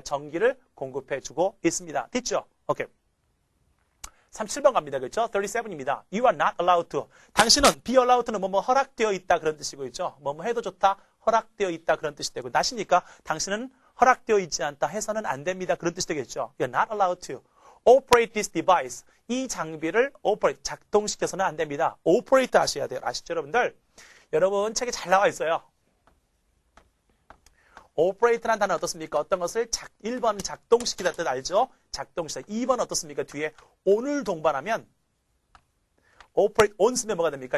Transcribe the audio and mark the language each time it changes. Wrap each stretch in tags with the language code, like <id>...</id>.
<ko>전기를 공급해주고 있습니다. 됐죠? 오케이. 37번 갑니다. 그렇죠? 37입니다.</ko> <en>You are not allowed to.</en> <ko>당신은 be allowed to는 뭐뭐 허락되어 있다 그런 뜻이고 있죠. 뭐뭐 해도 좋다. 허락되어 있다 그런 뜻이 되고 not이니까 당신은 허락되어 있지 않다 해서는 안 됩니다. 그런 뜻이 되겠죠.</ko> <en>You're not allowed to operate this device.</en> <ko>이 장비를 operate 작동시켜서는 안 됩니다. operate 하셔야 돼요. 아시죠, 여러분들? 여러분 책에 잘 나와 있어요. operate라는 단어 어떻습니까? 어떤 것을 1번 작동시키다 뜻 알죠? 작동시키다. 2번 어떻습니까? 뒤에 on을 동반하면 operate on 쓰면 뭐가 됩니까?</ko>